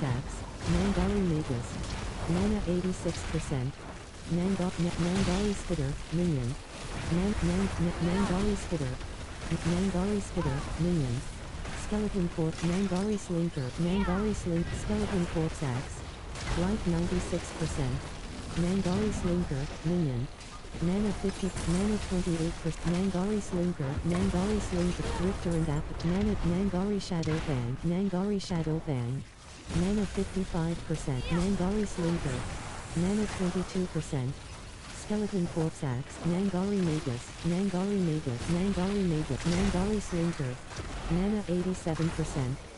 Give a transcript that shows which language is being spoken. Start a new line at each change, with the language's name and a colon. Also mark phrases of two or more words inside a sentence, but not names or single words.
English: Axe, Nangari Magus, Mana 86%, Nangari Spitter, Minion, Nangari Spitter, Minion, Skeleton Corpse, Nangari Slinker, Skeleton Corpse Axe, Life 96%, Nangari Slinker, Minion, Mana 50, Mana 28%, Nangari Slinker, Drifter and Nangari Shadow Fang, Mana 55%, Nangari Slinker, Mana 22%, Skeleton Corpse Axe, Nangari Magus, Nangari Slinker, Mana 87%,